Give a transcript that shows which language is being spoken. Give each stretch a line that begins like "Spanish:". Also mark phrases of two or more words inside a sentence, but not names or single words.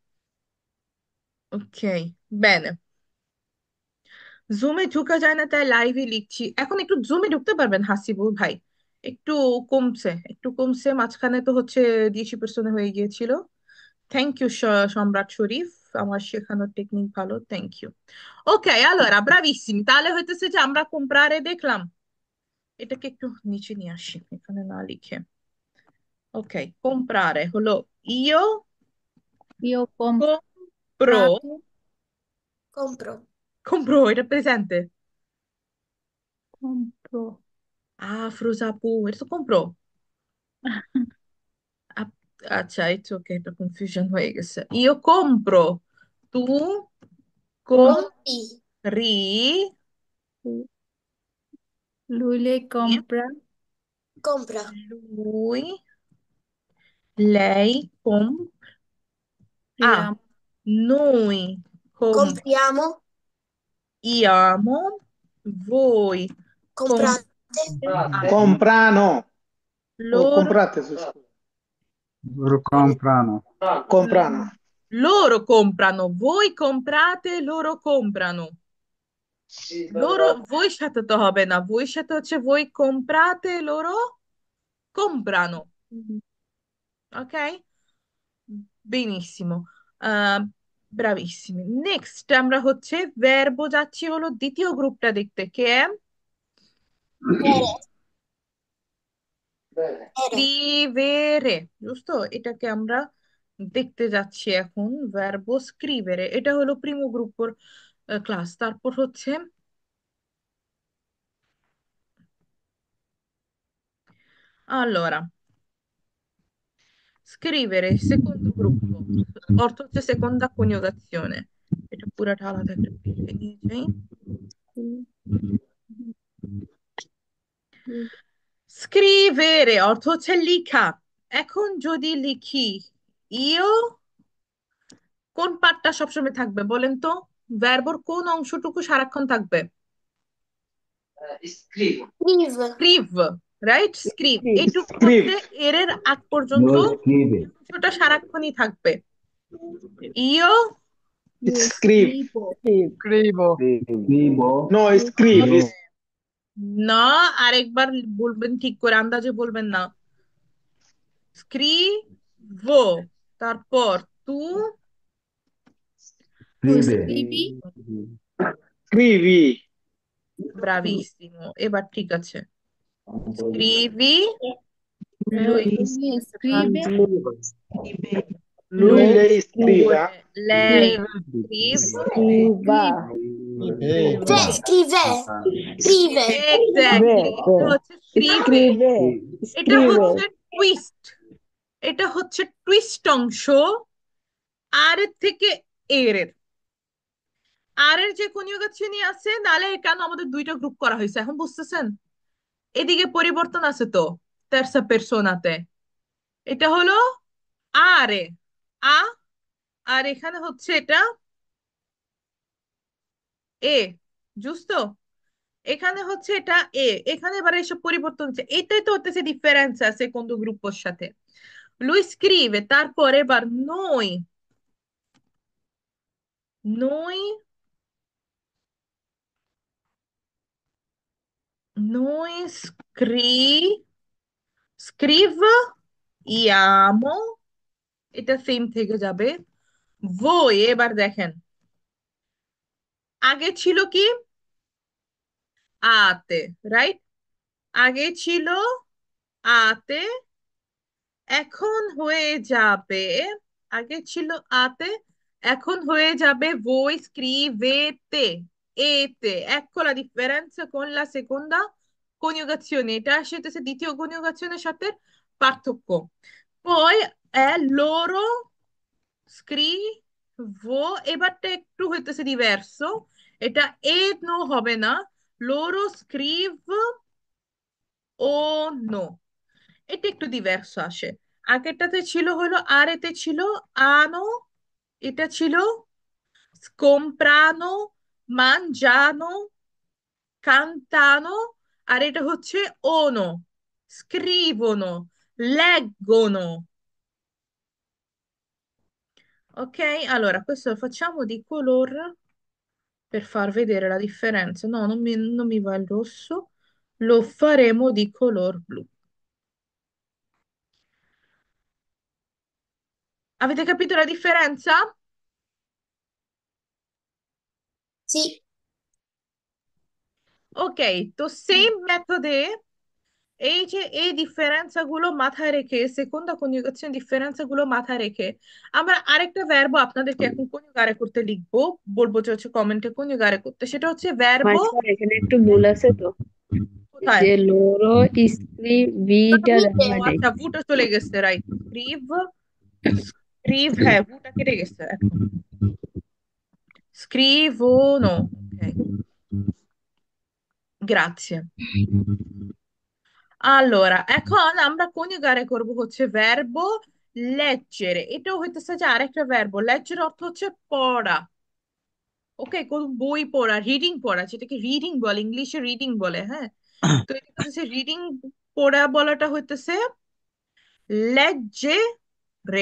Bangla: ওকে, বেন। জুমে ঢুকা যায় না তাই লাইভে লিখছি। এখন একটু জুমে ঢুকতে পারবেন হাসিবুল ভাই? একটু কমছে, একটু কমছে, মাঝখানে তো হচ্ছে 10% হয়ে গিয়েছিল।
English: thank you
Bangla: সম্রাট শরীফ, আমার শেখানোর টেকনিক ভালো,
English: thank you.
Bangla: ওকে,
Italian: allora bravissimi,
Bangla: তাহলে হইতেছে যে আমরা comprare দেখলাম। এটাকে একটু নিচে নিয়ে আসি, এখানে না লিখে। ওকে, comprare হলো io
Italian: Io compro, comprato, Compro. compro,
Bangla: এটা প্রেজেন্টে।
Italian: compro.
Bangla: ফ্রোজাপু, এটা তো compro। আপ- আচ্ছা,
English: it's okay,
Bangla: এটা কনফিউশন হয়ে গেছে।
Italian: io compro, tu Compri. compri, Lui le compra, Compra. lui, lei priamo, noi Compriamo. compriamo, voi Comprate. Comprano o loro, comprate, scusa. loro comprano, Comprano. loro comprano, voi comprate, loro comprano। loro, voi
Bangla: সাথে তো হবে না,
Italian: voi
Bangla: সাথে হচ্ছে
Italian: voi comprate, loro comprano। Ok? Benissimo।
Bangla: আহ bravissimi, নেক্সট আমরা হচ্ছে ভার্বো যাচ্ছি হলো দ্বিতীয় গ্রুপটা দেখতে, কে
Italian: Ere. Ere.
Bangla: স্ক্রিভেরে, বুঝতো? এটাকে আমরা দেখতে যাচ্ছি এখন,
Italian: verbo scrivere,
Bangla: এটা হলো
Italian: primo gruppoর
Bangla: ক্লাস। তারপর হচ্ছে
Italian: allora scrivere secondo gruppo,
Bangla: অর্থ হচ্ছে
Italian: seconda coniugazione.
Bangla: এটা পুরাটা আলাদা একটা পেজে নিয়ে যাই। স্ক্রিভেরে অর্থ হচ্ছে লিখা। এখন যদি লিখি ইও, কোন পার্টটা সবসময় থাকবে বলেন তো? ভার্বর কোন অংশটুকু সারাক্ষণ থাকবে?
Italian: Scrive.
Bangla: স্ক্রিভ, রাইট, স্ক্রিভ। এইটুকু হচ্ছে
Italian: Scrive.
Bangla: এর আগ পর্যন্ত
Italian: Lo scrive.
Bangla: এই অংশটা সারাক্ষণই থাকবে। ইও,
Italian: Scrive. scrivo, Scrivo. No, scrive. Lo
Bangla: না, আরেকবার বলবেন ঠিক করে, আন্দাজে বলবেন না। স্ক্রিভো, তারপর তু,
Italian: tu scrive. scrivi, Scrivi.
Bangla: ব্রাভিসিমো, এবার ঠিক আছে। স্ক্রিভি,
Italian: lui lui scrive, Lui, lui lei scrive, scriva. lei scrive, scrive, Cioè, scrive. Scrive.
Bangla: এক্স্যাক্টলি, এটা হচ্ছে স্ক্রিভে। এটা
Italian: scrive,
Bangla: হচ্ছে টুইস্ট, এটা হচ্ছে টুইস্ট অংশ আর এর থেকে এর এর। আর এর যে কনিউগেশনই আছে, নালে কেন আমাদের দুইটা গ্রুপ করা হয়েছে এখন বুঝতেছেন? এদিকে পরিবর্তন আছে তো,
Italian: terza personaতে।
Bangla: এটা হলো আরে, আ, আর এখানে হচ্ছে এটা এ, জুsto? এখানে হচ্ছে এটা এ, এখানে এবার এসব পরিবর্তন হচ্ছে, এটাই তো হতেছে ডিফারেন্স আছে কোন গ্রুপের সাথে।
Italian: lui scrive,
Bangla: তারপর এবার
Italian: noi Noi scriviamo,
Bangla: এটা সেম থেকে যাবে। voi এবার দেখেন, আগে ছিল কি আতে, রাইট? আগে ছিল আতে, এখন হয়ে যাবে, আগে ছিল আতে, এখন হয়ে যাবে
Italian: voi scrivete,
Bangla: এতে।
Italian: ecco la differenza con la seconda coniugazione,
Bangla: এটা সেটাছে দ্বিতীয় কনিউগাশনের সাথে পার্থক্য।
Italian: poi è loro scrivo,
Bangla: এবারটা একটু হইতেছে ডিভার্সো, এটা এ নো হবে না, loro ও নো, এটা একটু ডিভার্স আসে। আগেরটাতে ছিল হলো আর, এতে ছিল আনো, এটা ছিল
Italian: comprano, mangiano, cantano,
Bangla: আর এটা হচ্ছে
Italian: ono, scrivono, leggono. Ok, allora questo lo facciamo di color per far vedere la differenza. No, non mi va il rosso, lo faremo di color blu. Avete capito la differenza? Sì,
Bangla: Ok, তো সেম মেথডে এই যে এই ডিফারেন্স গুলো মাথায় রেখে, সেকন্ডা কনজুগেশন ডিফারেন্স গুলো মাথায় রেখে আমরা আরেকটা ভার্ব আপনাদেরকে এখন কনজুগারে করতে লিখবো, বলবো যে হচ্ছে কমেন্টে কনজুগারে করতে, সেটা হচ্ছে ভার্ব। মাস্টার এখানে একটু ভুল আছে তো, কোথায়? যে লোরো স্ক্রিভিটা
Italian: scrivete,
Bangla: দেওয়া ও নাই। আচ্ছা, ভুটা চলে গেছে, রাইট। স্ক্রিভ, হ্যাঁ ভুটা কেটে গেছে এখন।
Italian: scrivono, ok, grazie. Allora,
Bangla: এখন আমরা কনজুগারে করব হচ্ছে ভার্ব leggere, এটাও হইতেছে যে আরেকটা ভার্ব। leggere অর্থ হচ্ছে পড়া। ওকে, কোন বই পড়া, রিডিং পড়া, যেটাকে রিডিং বলে, ইংলিশে রিডিং বলে, হ্যাঁ। তো এটা হচ্ছে রিডিং পড়া বলাটা হইতেছে leggere।